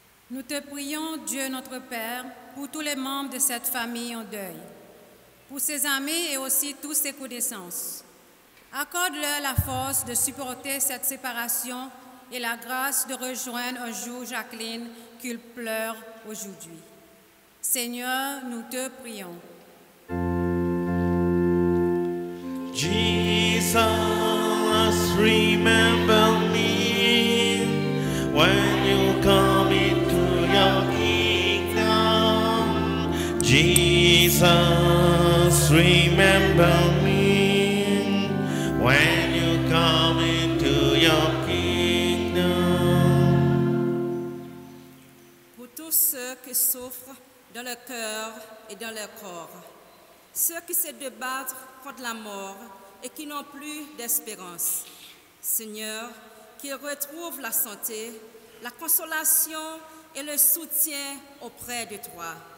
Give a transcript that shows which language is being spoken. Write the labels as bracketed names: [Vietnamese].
[French] Nous te prions, Dieu notre Père, pour tous les membres de cette famille en deuil, pour ses amis et aussi tous ses connaissances. Accorde-leur la force de supporter cette séparation et la grâce de rejoindre un jour Jacqueline qu'il pleure aujourd'hui. Seigneur, nous te prions. [English] Jesus, remember me when you come into your kingdom. Jesus, remember me when you come into your kingdom. [French] Pour tous ceux qui souffrent dans leur cœur et dans leur corps, ceux qui se débattent contre la mort et qui n'ont plus d'espérance. Seigneur, qu'ils retrouvent la santé, la consolation et le soutien auprès de toi.